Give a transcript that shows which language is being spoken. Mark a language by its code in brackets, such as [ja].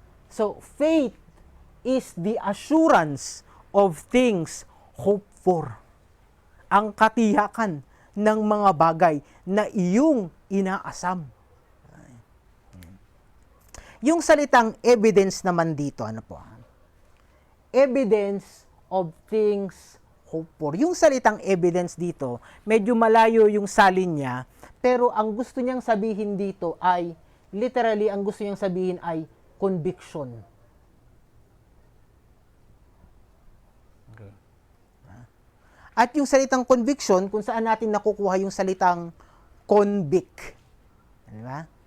[en] So, faith is the assurance of things hoped for. [tl] Ang katiyakan ng mga bagay na iyong inaasam. Yung salitang evidence naman dito, ano po? [en] Evidence of things hoped for. [tl] Yung salitang evidence dito, medyo malayo yung salin niya, pero ang gusto niyang sabihin dito ay, literally, ang gusto niyang sabihin ay conviction. Okay. At yung salitang conviction, kung saan natin nakukuha yung salitang convict. Di ba?